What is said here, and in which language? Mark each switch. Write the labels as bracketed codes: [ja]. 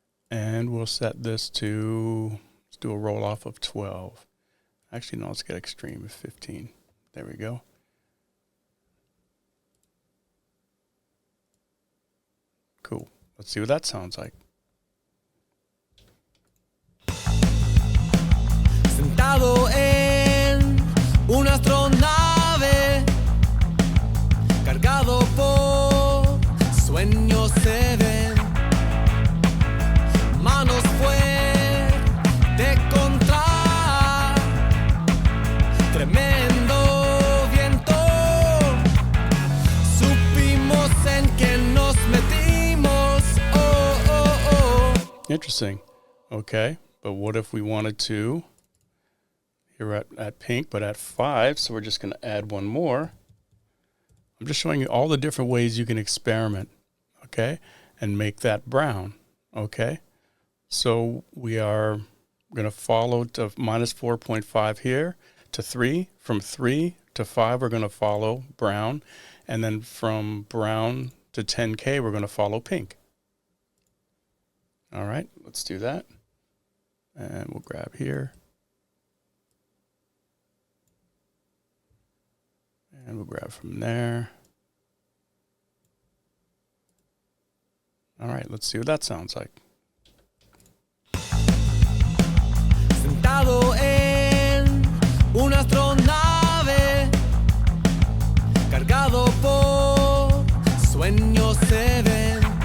[en] And we'll set this to, let's do a roll off of 12. Actually, no, let's get extreme of 15. There we go. Cool. Let's see what that sounds like. [es] Sentado en una astronave, cargado por sueños se ven, manos fuerte contra tremendo viento. Supimos en que nos metimos. Oh, oh, oh. [en] Interesting. Okay, but what if we wanted to? Here at pink, but at 5, so we're just going to add one more. I'm just showing you all the different ways you can experiment, okay, and make that brown, okay? So we are going to follow to minus 4.5 here to 3. From 3 to 5, we're going to follow brown, and then from brown to 10K, we're going to follow pink. All right, let's do that. And we'll grab here. And we'll grab from there. All right, let's see what that sounds like. [es] Sentado en una astronave, cargado por sueños se ven.